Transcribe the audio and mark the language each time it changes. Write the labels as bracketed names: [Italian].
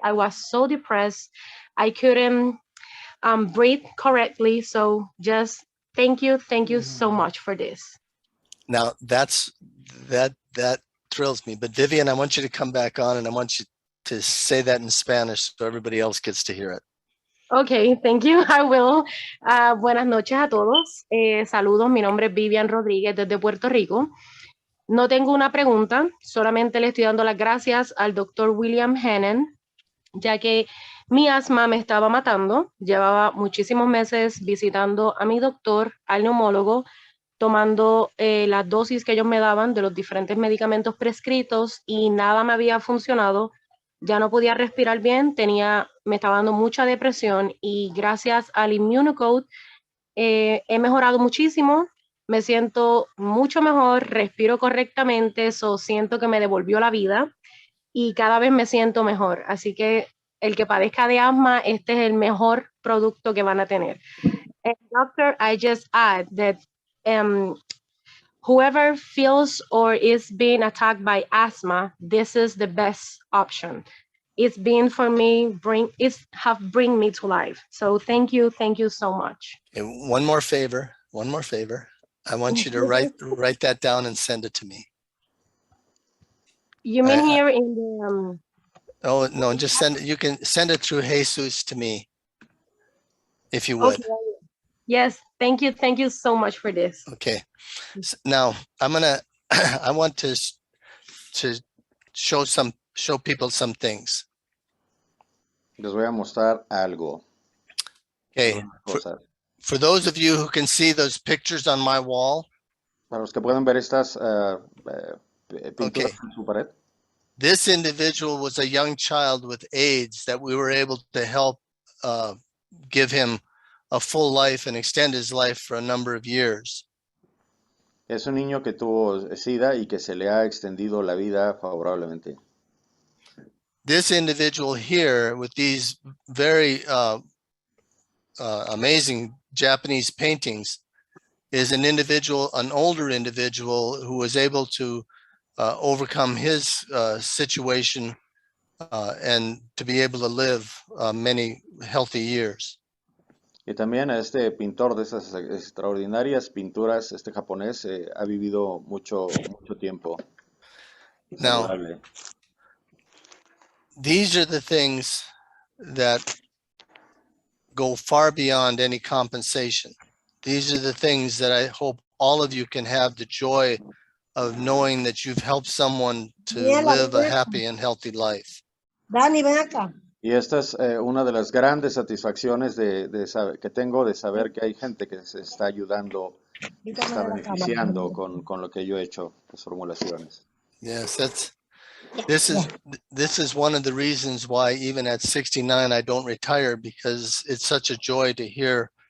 [English] I was so depressed. I couldn't breathe correctly. So just thank you so much for this. Now that thrills me. But Vivian, I want you to come back on, and I want you to say that in Spanish so everybody else gets to hear it. Okay, thank you. I will. [Spanish] Buenas noches a todos. Saludos, mi nombre es Vivian Rodríguez desde Puerto Rico. No tengo una pregunta, solamente le estoy dando las gracias al doctor William Hennen, ya que mi asma me estaba matando. Llevaba muchísimos meses visitando a mi doctor, al neumólogo, tomando las dosis que ellos me daban de los diferentes medicamentos prescritos y nada me había funcionado. Ya no podía respirar bien, me estaba dando mucha depresión y gracias al Immunocode he mejorado muchísimo, me siento mucho mejor, respiro correctamente, eso siento que me devolvió la vida y cada vez me siento mejor. Así que el que padezca de asma, este es el mejor producto que van a tener. [English] And doctor, I just add that whoever feels or is being attacked by asthma, this is the best option. It's been for me, have bring me to life. So thank you so much. And one more favor. I want you to write that down and send it to me. You mean here in the Oh no, just send it. You can send it through Jesus to me, if you would. Okay. Yes, thank you so much for this. Okay. Now I want to show people some things. [Spanish] Les voy a mostrar algo. [English] Okay. For those of you who can see those pictures on my wall. [Spanish] Para los que pueden ver estas pinturas en su pared. [English] This individual was a young child with AIDS that we were able to help give him a full life and extend his life for a number of years. [Spanish] Es un niño que tuvo SIDA y que se le ha extendido la vida favorablemente. [English] This individual here with these very amazing Japanese paintings is an older individual who was able to overcome his situation and to be able to live many healthy years. [Spanish] Y también este pintor de esas extraordinarias pinturas, este japonés, ha vivido mucho tiempo. [English] Now, these are the things that go far beyond any compensation. These are the things that I hope all of you can have the joy of knowing that you've helped someone to live a happy and healthy life. [Spanish] Dani, ven acá. Y esta es una de las grandes satisfacciones que tengo de saber que hay gente que se está ayudando, que se está beneficiando con lo que yo he hecho, las formulaciones. [English] Yes, this is one of the reasons why even at 69 I don't retire, because it's such a joy to hear